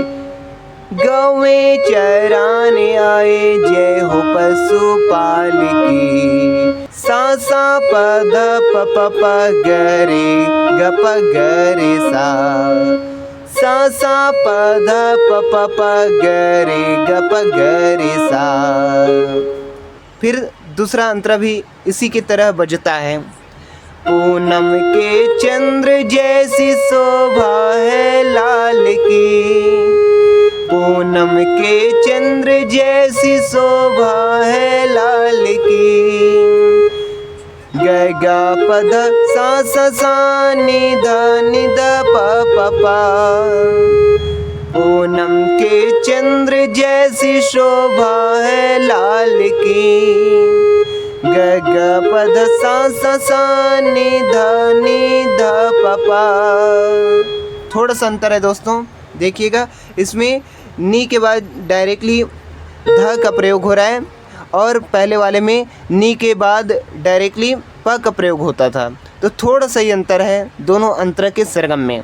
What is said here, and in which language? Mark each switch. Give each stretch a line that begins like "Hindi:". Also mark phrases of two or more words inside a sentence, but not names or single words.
Hindi: गौएं चराने आए जय हो पशुपाल की। सा सा प ध प प प ग रे ग प ग रे सा। सा सा प ध प प प ग रे ग प ग रे सा। फिर दूसरा अंतरा भी इसी की तरह बजता है। पूनम के चंद्र जैसी शोभा है लाल की। पूनम के चंद्र जैसी शोभा है लाल की। ग गा प ध सा सा नि ध प प पा। पूनम के चंद्र जैसी शोभा है लाल की। ग ग प ध सा नि ध प पा। थोड़ा सा अंतर है दोस्तों, देखिएगा। इसमें नी के बाद डायरेक्टली ध का प्रयोग हो रहा है और पहले वाले में नी के बाद डायरेक्टली प का प्रयोग होता था। तो थोड़ा सा ही अंतर है दोनों अंतर के सरगम में।